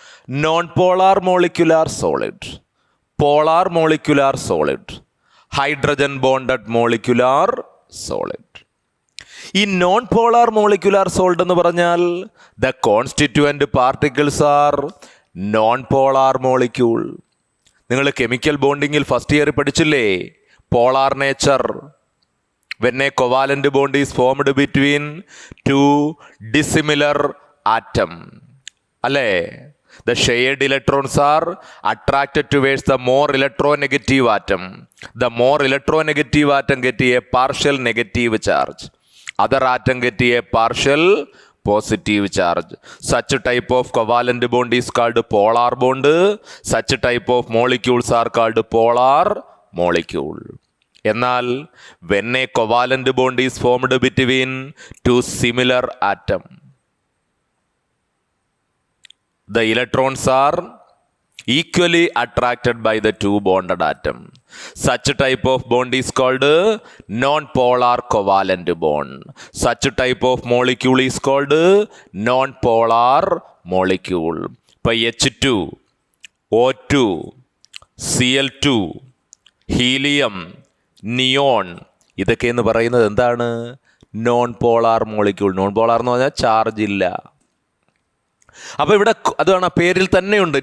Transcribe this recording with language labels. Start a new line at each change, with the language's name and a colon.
English: Non polar molecular solid, polar molecular solid, hydrogen bonded molecular solid. ഈ non polar molecular solid
Malayalam: എന്ന് പറഞ്ഞാൽ
English: The constituent particles are non polar molecule.
Malayalam: നിങ്ങൾ chemical ബോണ്ടിങ്ങിൽ first year പഠിച്ചില്ലേ?
English: Polar nature. when a covalent bond is formed between two dissimilar atom, അല്ലേ? The shared electrons are attracted towards the more electronegative atom. The more electronegative atom get a partial negative charge. Other atom get a partial positive charge. Such type of covalent bond is called polar bond. Such type of molecules are called polar molecule. എന്നാൽ when a covalent bond is formed between two similar atom, the electrons are equally attracted by the two bonded atom. Such type of bond is called non-polar covalent bond. Such type of molecule is called non-polar molecule.
Malayalam: ഇപ്പോൾ H2, O2, Cl2, helium, neon, ഇതൊക്കെ എന്ന് പറയുന്നത് എന്താണ്? Non polar molecule. Non polar എന്ന് പറഞ്ഞാൽ charge ഇല്ല. അപ്പോൾ ഇവിടെ അതാണ് പേരിൽ തന്നെയുണ്ട്.